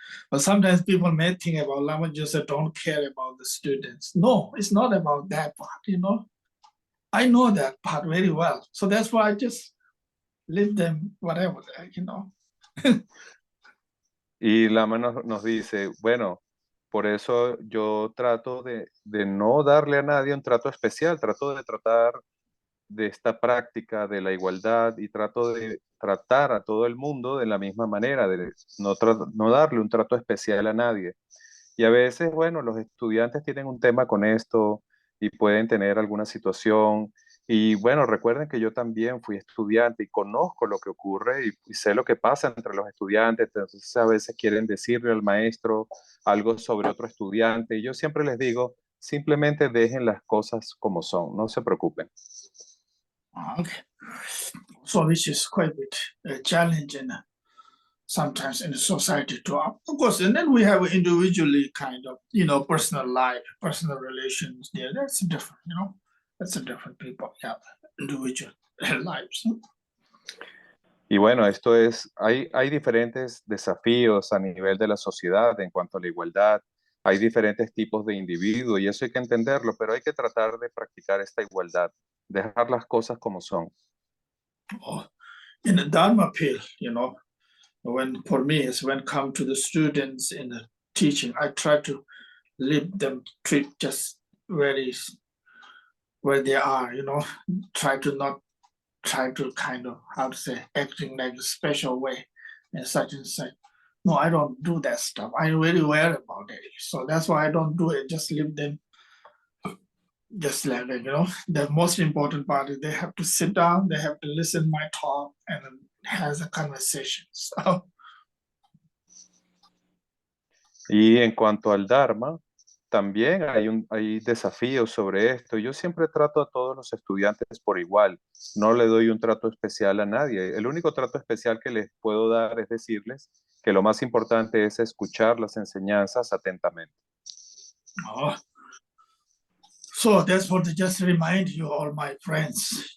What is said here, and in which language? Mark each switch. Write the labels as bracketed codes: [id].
[en] But sometimes people may think about Lama just don't care about the students. No, it's not about that part. I know that part very well. So that's why I just leave them whatever, [es] Y Lama nos dice, bueno, por eso yo trato de no darle a nadie un trato especial, trato de tratar de esta práctica de la igualdad y trato de tratar a todo el mundo de la misma manera, de no darle un trato especial a nadie. Y a veces, bueno, los estudiantes tienen un tema con esto y pueden tener alguna situación. Y bueno, recuerden que yo también fui estudiante y conozco lo que ocurre y sé lo que pasa entre los estudiantes. Entonces a veces quieren decirle al maestro algo sobre otro estudiante. Y yo siempre les digo, simplemente dejen las cosas como son, no se preocupen. [en] Okay. So which is quite a bit challenging sometimes in the society too. Of course, and then we have individually kind of, personal life, personal relations there. That's different, that's a different people, yeah, individual lives. [es] Y bueno, hay diferentes desafíos a nivel de la sociedad en cuanto a la igualdad. Hay diferentes tipos de individuos y eso hay que entenderlo, pero hay que tratar de practicar esta igualdad, dejar las cosas como son. [en] In the Dharma appeal, for me, is when come to the students in the teaching, I try to leave them treat just very where they are, try to not try to kind of, how to say, acting like a special way and such and such. No, I don't do that stuff. I'm very aware about it. So that's why I don't do it. Just leave them just like, the most important part is they have to sit down, they have to listen my talk and has a conversation. So. [es] Y en cuanto al Dharma, también hay desafíos sobre esto. Yo siempre trato a todos los estudiantes por igual. No le doy un trato especial a nadie. El único trato especial que les puedo dar es decirles que lo más importante es escuchar las enseñanzas atentamente. Oh. [en] So that's what I just remind you, all my friends.